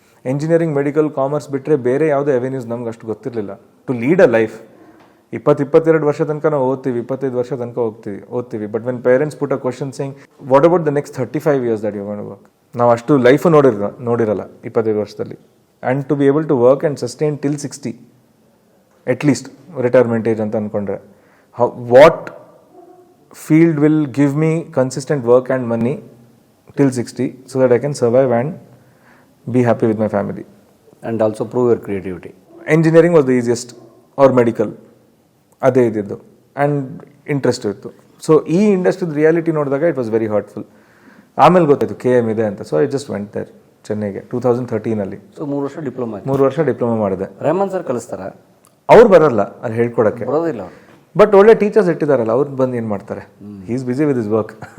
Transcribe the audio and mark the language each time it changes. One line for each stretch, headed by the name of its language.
Kannada: Engineering, medical, commerce ಬಿಟ್ಟರೆ ಬೇರೆ ಯಾವುದೇ ಅವೆನ್ಯೂಸ್ ನಮ್ಗೆ ಅಷ್ಟು ಗೊತ್ತಿರಲಿಲ್ಲ
English: To lead a life.
Kannada: 22 ವರ್ಷ ತನಕ ನಾವು ಓದ್ತೀವಿ, 25 ವರ್ಷ ತನಕ ಓದ್ತೀವಿ.
English: but when parents put a question saying what about the next 35 years that you gonna work,
Kannada: ನಾವು ಅಷ್ಟು ಲೈಫು ನೋಡಿರಲ್ಲ 25 ವರ್ಷದಲ್ಲಿ.
English: and to be able to work and sustain till 60 at least retirement age
Kannada: ಅಂತ ಅಂದ್ಕೊಂಡ್ರೆ,
English: What field will give me consistent work and money till 60 so that I can survive and be happy with my family. And also prove your creativity. Engineering was the easiest, or medical,
Kannada: ಅದೇ ಇದ್ದಿದ್ದು,
English: and interest
Kannada: ಇತ್ತು.
English: so
Kannada: ಈ ಇಂಡಸ್ಟ್ರಿದ reality ನೋಡಿದಾಗ
English: It was very hurtful.
Kannada: ಆಮೇಲೆ ಗೊತ್ತಾಯಿತು KM ಇದೆ ಅಂತ.
English: so I just went there
Kannada: ಚೆನ್ನೈಗೆ
English: 2013.
Kannada: ಸೊ 3 ವರ್ಷ ಡಿಪ್ಲೊಮಾ. 3 ವರ್ಷ ಡಿಪ್ಲೊಮಾ ಮಾಡಿದೆ. ರೆಹಮಾನ್ ಸರ್ ಕಲಿಸ್ತಾರ? ಅವ್ರು ಬರಲ್ಲ ಅಲ್ಲಿ ಹೇಳ್ಕೊಡಕ್ಕೆ, ಬರೋದಿಲ್ಲ. ಬಟ್ ಒಳ್ಳೆ ಟೀಚರ್ಸ್ ಇಟ್ಟಿದಾರಲ್ಲ, ಅವ್ರು ಬಂದು ಏನು ಮಾಡ್ತಾರೆ,
English: He is busy with his work.